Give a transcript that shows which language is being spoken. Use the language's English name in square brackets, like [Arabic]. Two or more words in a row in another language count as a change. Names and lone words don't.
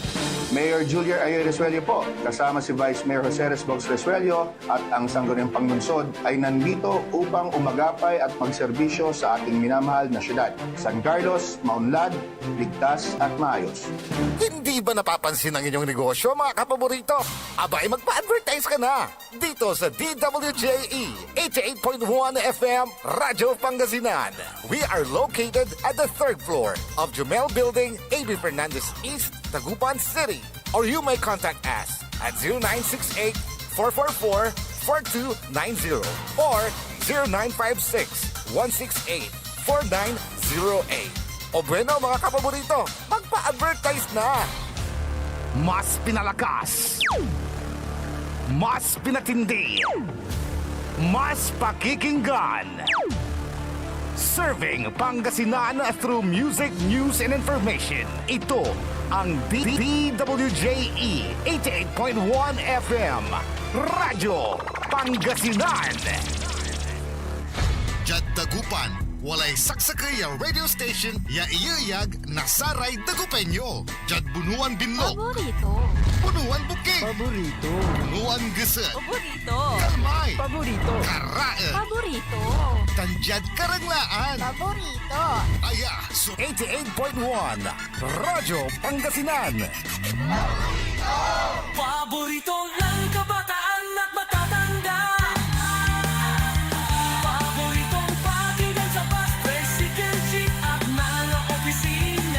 [Filipino] Mayor Julia Ayoy Resuello po, kasama si Vice Mayor Jose Resbox Resuello at ang Sangguniang Panglungsod ay nandito upang umagapay at magserbisyo sa ating minamahal na syudad. San Carlos, maunlad, ligtas at maayos. Hindi ba napapansin ang inyong negosyo, mga kapaborito? Abay, magpa-advertise ka na dito sa DWJE 88.1 FM Radyo Pangasinan. [English] We are located at the 3rd floor of Jumel Building, A.B. Fernandez East, Tagupan City. Or you may contact us at 0968-444-4290 or 0956-168-4908. [Filipino] O bueno, mga kapaborito, magpa-advertise na! Mas pinalakas, mas pinatindi, mas pakikinggan. [English] Serving Pangasinan through music, news, and information. [Filipino] Ito ang DWJE 88.1 FM Radyo Pangasinan. [Pangasinan] Jad Dagupan, walay saksakay a [English] radio station [Pangasinan] ya iyayag nasaray Dagupenyo. Jad Bunuan Binlog. Paborito. Bunuan Bukig. Paborito. Bunuan Geset. Paborito. Kalmay. Paborito. Karae. Paborito. Tanjad Karanglaan. Paborito. Aya, so 88.1 Radyo Pangasinan. [Filipino] Paborito ng kabataan at matatanda. Paboritong pakinggan sa bus, tricycle, jeep at mga opisina.